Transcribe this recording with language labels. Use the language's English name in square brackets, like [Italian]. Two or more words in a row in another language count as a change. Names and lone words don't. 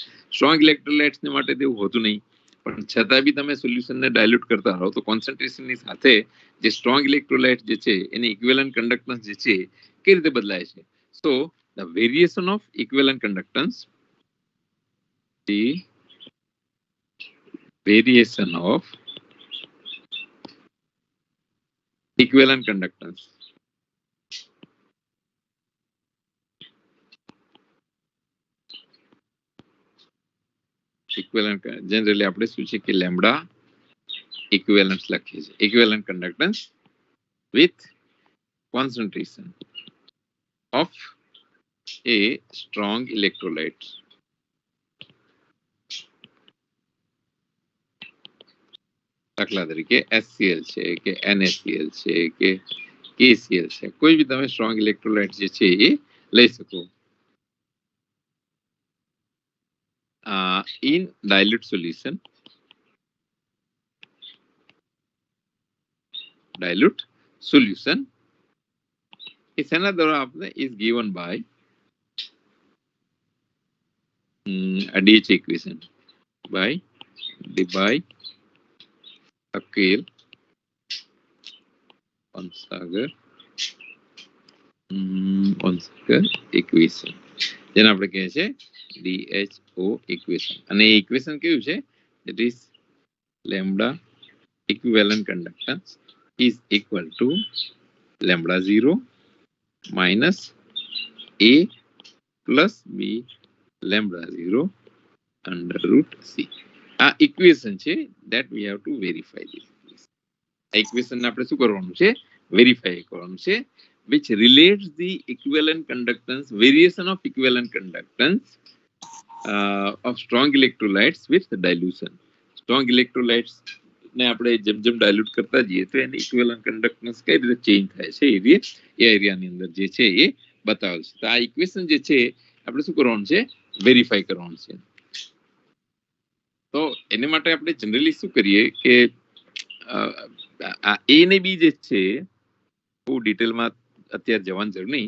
[English] strong electrolytes [Gujarati] ને માટે તેવું હોતું નહીં પણ છતાં બી તમે સોલ્યુશનને ડાયલ્યુટ કરતા રહો તો કોન્સન્ટ્રેશનની સાથે જે [English] strong electrolyte [Gujarati] જે છે એની [English] equivalent conductance [Gujarati] જે છે કઈ રીતે બદલાય છે. [English] so the variation of equivalent conductance the variation of equivalent conductance equivalent generally [Gujarati] આપણે શું છે કે [English] લેમ્બડા equivalence [Gujarati] લખીએ છીએ [English] equivalent conductance with concentration of a strong electrolyte. [Gujarati] દાખલા તરીકે HCl છે કે NaCl છે કે KCl છે કોઈ બી તમે [English] strong electrolyte [Gujarati] જે છે એ લઈ શકો. [English] In dilute solution is another option is given by a DHA equation by Debye [Gujarati] ઓનસાગર ઇક્વેશન, જેને આપણે કહે છે DHO ઇક્વેશન. અને એ ઇક્વેશન કેવું છે? [English] it is lambda equivalent conductance is equal to lambda 0 minus A plus B lambda 0 under root C. [Gujarati] આ ઇક્વેશન છે [English] that we have to verify this. [Gujarati] આ ઇક્વેશન આપણે શું કરવાનું છે? વેરીફાઈ કરવાનું છે, [English] which relates the equivalent conductance, variation of equivalent conductance of strong electrolytes with dilution. Strong electrolytes [Gujarati] ને આપણે જેમ જેમ ડાયલ્યુટ કરતા જઈએ તો એની [English] equivalent conductance [Gujarati] કઈ રીતે ચેન્જ થાય છે એ એરિયાની અંદર જે છે એ બતાવે છે. તો આ ઇક્વેશન જે છે આપણે શું કરવાનું છે? વેરીફાઈ કરવાનું છે. તો એને માટે આપણે જનરલી શું કરીએ કે આ એ ને બી જે છે, બહુ ડિટેલમાં અત્યારે જવાની જરૂર નહીં.